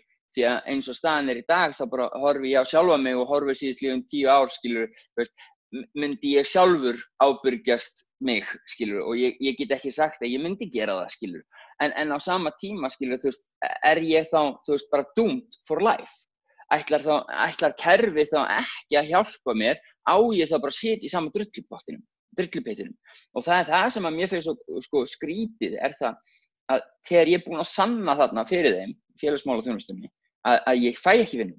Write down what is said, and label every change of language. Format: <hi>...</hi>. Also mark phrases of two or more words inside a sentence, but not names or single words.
<is>því að eins og staðan í dag þá bara horfi ég á sjálfa mig og horfi síðastliðin 10 ár, skilur, myndi ég sjálfur ábyrgjast mig, skilur, og ég get ekki sagt að ég myndi gera það, skilur, en á sama tíma, skilur, ég þá, bara</is> <en>doomed for life?</en> <is>Ætlar kerfið þá ekki að hjálpa mér, á ég þá bara að sitja í sama drullupeitinum. Og það er það sem að mér finnst sko skrítið, það að þegar ég er búin að sanna þarna fyrir þeim, félagsmálaþjónustunni, að ég fæ ekki vinnu.</is>